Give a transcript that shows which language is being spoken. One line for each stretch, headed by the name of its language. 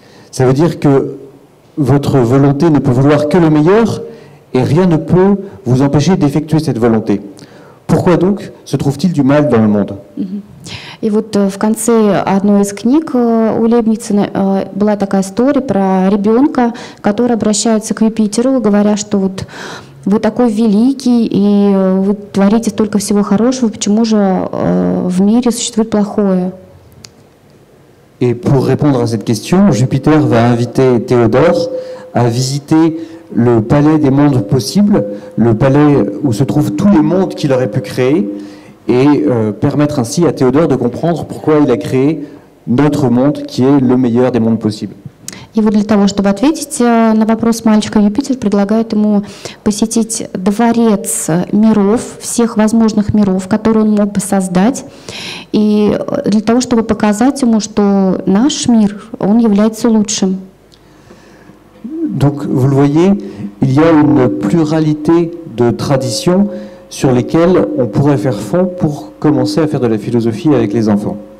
French: Ça veut dire que votre volonté ne peut vouloir que le meilleur, et rien ne peut vous empêcher d'effectuer cette volonté. Pourquoi donc se trouve-t-il du mal dans le monde?
Russian: И вот в конце одной из книг у Лейбница была такая история про ребенка, который обращается к Юпитеру, говоря, что вот вы такой великий, и вы творите столько всего хорошего, почему же в мире существует плохое?
French: Et pour répondre à cette question, Jupiter va inviter Théodore à visiter le palais des mondes possibles, le palais où se trouvent tous les mondes qu'il aurait pu créer, et permettre ainsi à Théodore de comprendre pourquoi il a créé notre monde, qui est le meilleur des mondes possibles.
Russian: И вот для того, чтобы ответить на вопрос мальчика, Юпитер предлагает ему посетить дворец миров, всех возможных миров, которые он мог бы создать, и для того, чтобы показать ему, что наш мир, он является лучшим.
French: Donc, vous le voyez, il y a une pluralité de traditions sur lesquelles on pourrait faire fond pour commencer à faire de la philosophie avec les enfants.